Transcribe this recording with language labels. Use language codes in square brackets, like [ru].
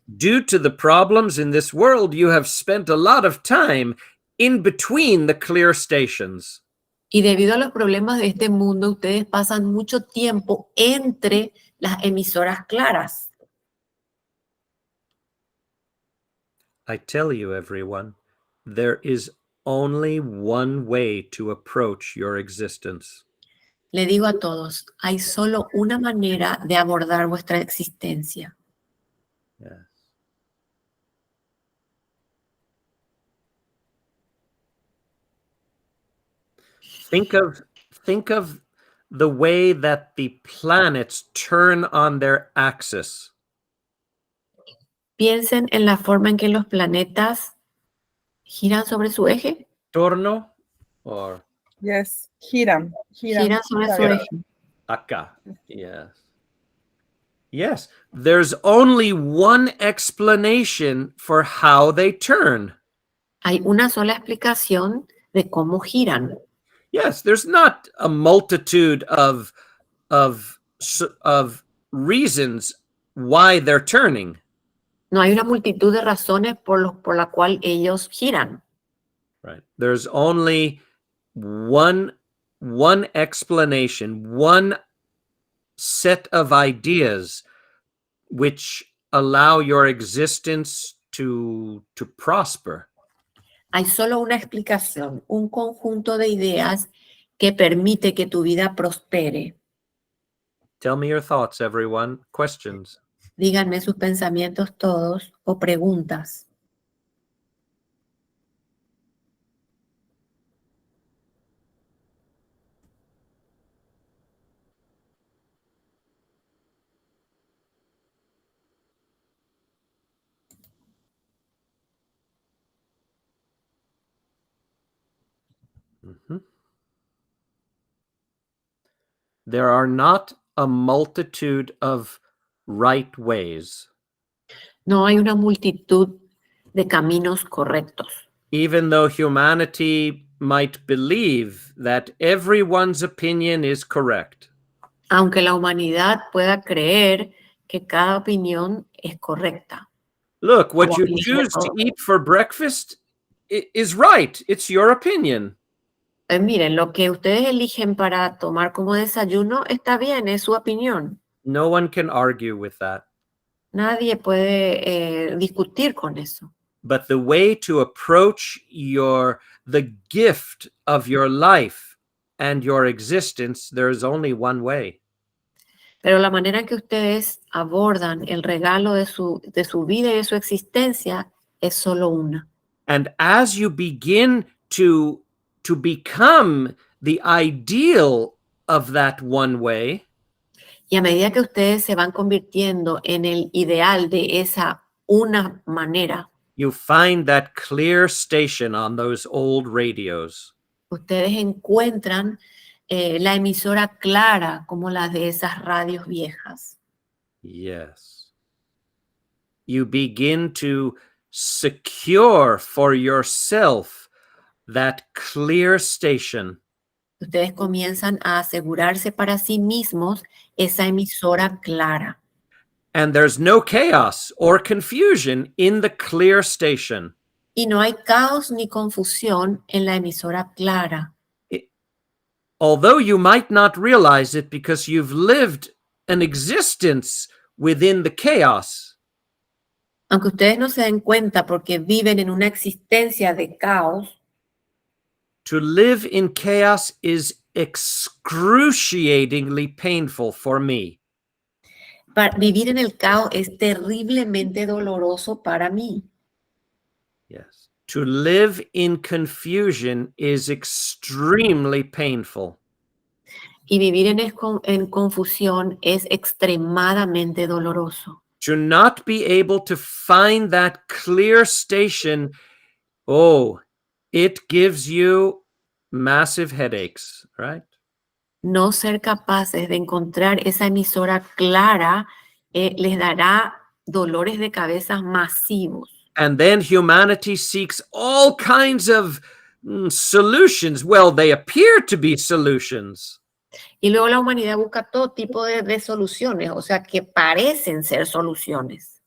[en] Due to the problems in this world, you have spent a lot of time in between the clear stations. [es] Y debido a los problemas de este mundo, ustedes pasan mucho tiempo entre las emisoras claras. [en] I tell you, everyone, there is only one way to approach your existence. [es] Le digo a todos, hay solo una manera de abordar vuestra existencia. [en] Yes. Think of the way that the planets turn on their axis. [es] Piensen en la forma en que los planetas giran sobre su eje. Torno or [en] Yes. [es] Giran. Giran sobre su Giran. eje. acá. [en] Yes. Yes. There's only one explanation for how they turn. [es] Hay una sola explicación de cómo giran. [en] Yes, there's not a multitude of reasons why they're turning. [es] No hay una multitud de razones por la cual ellos giran. [en] Right. There's only one explanation, one set of ideas which allow your existence to prosper. [es] Hay solo una explicación, un conjunto de ideas que permite que tu vida prospere. [en] Tell me your thoughts, everyone. Questions. [es] Díganme sus pensamientos todos o preguntas. Mhm. [en] There are not a multitude of right ways. [es] No hay una multitud de caminos correctos. [en] Even though humanity might believe that everyone's opinion is correct. [es] Aunque la humanidad pueda creer que cada opinión es correcta. [en] Look, what [es] Como [en] you [es] dije [en] choose to [es] todo. [en] eat for breakfast is right. It's your opinion. [es] Miren, lo que ustedes eligen para tomar como desayuno está bien, es su opinión. [en] No one can argue with that. [es] Nadie puede discutir con eso. [en] But the way to approach the gift of your life and your existence, there is only one way. [es] Pero la manera en que ustedes abordan el regalo de su vida y de su existencia es solo una. [en] And as you begin to become the ideal of that one way, [es] Y a medida que ustedes se van convirtiendo en el ideal de esa una manera, [en] you find that clear station on those old radios. [es] ustedes encuentran la emisora clara como la de esas radios viejas. [en] Yes. You begin to secure for yourself that clear station. [es] Ustedes comienzan a asegurarse para sí mismos esa emisora clara. [en] And there's no chaos or confusion in the clear station. [es] Y no hay caos ni confusión en la emisora clara. [en] Although you might not realize it because you've lived an existence within the chaos. [es] Aunque ustedes no se den cuenta porque viven en una existencia de caos, [en] To live in chaos is excruciatingly painful for me. [es] vivir en el caos es terriblemente doloroso para mí. [en] Yes. To live in confusion is extremely painful. [es] Y vivir en confusión es extremadamente doloroso. [en] To not be able to find that clear station, it gives you massive headaches, right? [es] No ser capaces de encontrar esa emisora clara les dará dolores de cabeza masivos. [en] And then humanity seeks all kinds of solutions. Well, they appear to be solutions. [es] Y luego la humanidad busca todo tipo de soluciones, o sea, que parecen ser soluciones.